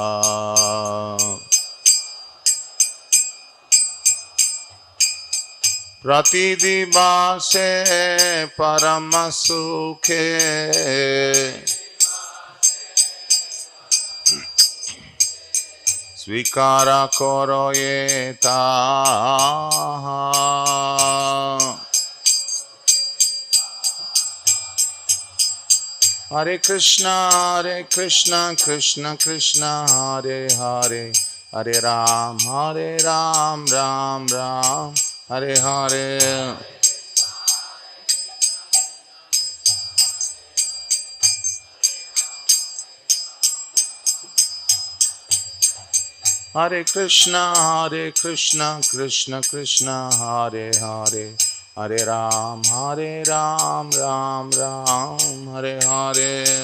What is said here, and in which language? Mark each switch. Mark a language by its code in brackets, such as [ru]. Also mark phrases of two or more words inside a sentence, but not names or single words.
[bn] প্রতিদিবাসে পরম সুখে স্বীকার করো তাহা [sa] হরে কৃষ্ণ কৃষ্ণ কৃষ্ণ হরে হরে হরে রাম রাম রাম হরে হরে হরে কৃষ্ণ কৃষ্ণ কৃষ্ণ হরে হরে হরে রাম রাম রাম হরে হরে